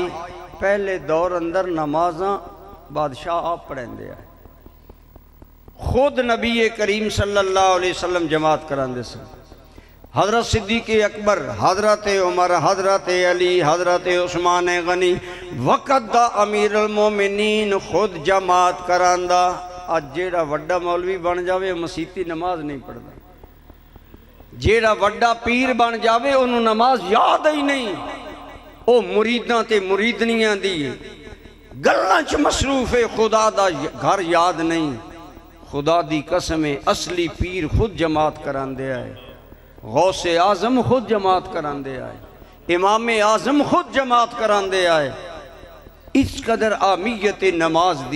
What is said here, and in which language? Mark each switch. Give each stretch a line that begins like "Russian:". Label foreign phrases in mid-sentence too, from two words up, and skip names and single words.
Punjabi: پہلے دور اندر نمازاں بادشاہ آپ پڑھیں دے آئے، خود نبی کریم
Arabic: صلی اللہ علیہ وسلم
Punjabi: جماعت کران دے سن۔ حضرت صدیق اکبر، حضرت عمر، حضرت علی، حضرت عثمان غنی، وقت دا امیر المومنین خود جماعت کران دا۔ آج جیڑا وڈا مولوی بن جاوے مسیتی نماز نہیں پڑھدا، جیڑا وڈا پیر بن جاوے انہوں نماز یاد ہی نہیں، او مریداں تے مریدنیاں دی گلاں چ مصروف ہے، خدا دا گھر یاد نہیں۔ خدا دی قسم اصلی پیر خود جماعت کران دے آئے، غوث اعظم خود جماعت کران دے آئے، امام اعظم خود جماعت کران دے آئے۔ اس قدر اہمیت نماز دی۔